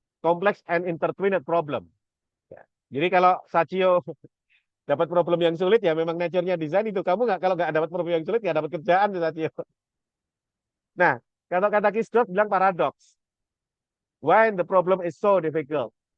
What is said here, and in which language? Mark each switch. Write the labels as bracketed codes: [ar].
[en] Complex and intertwined problem. [id] Ya. Jadi kalau Sachio dapat problem yang sulit ya memang nature-nya desain itu. Kamu nggak kalau nggak dapat problem yang sulit nggak dapat kerjaan tuh Sachio. Nah, kalau kata Kisdorf bilang paradoks. [en] Why the problem is so difficult?